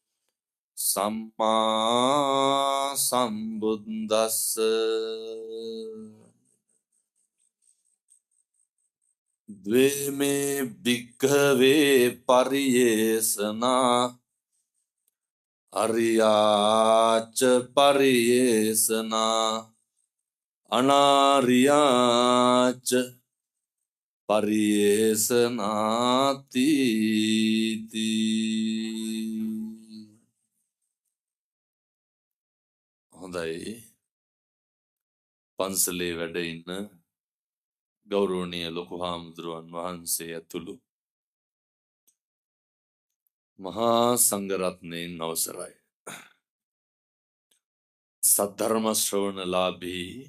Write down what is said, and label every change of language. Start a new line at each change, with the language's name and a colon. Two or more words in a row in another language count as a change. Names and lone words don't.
Pali: සම්මා සම්බුද්දස්ස ද්වේමේ භික්ඛවේ පරියේසනා අරියාච පරියේසනා අනාරියාච
Sinhala: පරියේසනාති හොඳයි පන්සලේ වැඩ ඉන්න ගෞරවනීය ලොකු හාමුදුරුවන් වහන්සේ ඇතුළු මහා සංඝරත්නයන් අවසරයි සද්ධර්ම ශ්‍රවණලාභී